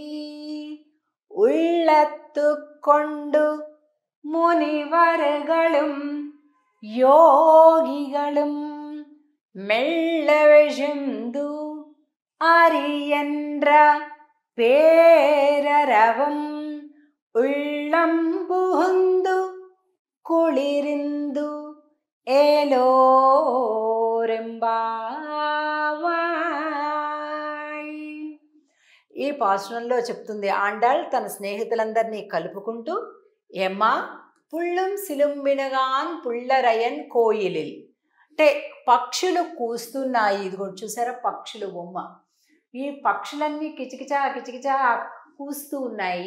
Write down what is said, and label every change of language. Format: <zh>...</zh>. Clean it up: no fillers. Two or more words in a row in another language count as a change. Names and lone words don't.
<ta>உள்ளத்து கொண்டு முனிவர்களும் யோகிகளும் மெல்லவெழுந்து அறியன்ற பேரரவம் உள்ளம் புகுந்து குளிரிந்து ఏలోరెంబావాయ్.</ta> <te>ఈ పాసురంలో చెప్తుంది ఆండాళ్ తన స్నేహితులందరినీ కలుపుకుంటూ,</te> <ta>எம்மா புள்ளும் சிலம்பின காண் புள்ளரையன் கோயிலில்.</ta> <te>అంటే పక్షులు కూస్తున్నాయి. ఇదిగో చూసారా పక్షులు బొమ్మ. ఈ పక్షులన్నీ కిచకిచా కిచకిచా కూస్తూ ఉన్నాయి.</te>